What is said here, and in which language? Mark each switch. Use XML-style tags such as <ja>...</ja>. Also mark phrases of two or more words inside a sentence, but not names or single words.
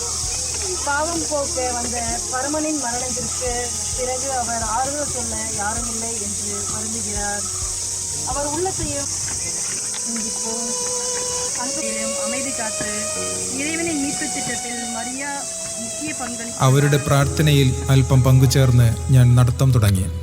<ta>பாவம் பாவம் போக்க வந்த பரமனின் மரணத்திற்கு பிறகு அவர் ஆறுதல் சொல்ல யாரும் இல்லை என்று வருந்துகிறார். அவர் உள்ளத்தையும் சிந்திப்போம். அன்பையும் அமைதி காத்து இறைவனின் மீட்பு திட்டத்தில் மரியா</ta> <ml>മുഖ്യ പങ്കാളി. അവരുടെ പ്രാർത്ഥനയിൽ അല്പം പങ്കുചേർന്ന് ഞാൻ നടത്തം തുടങ്ങി.</ml>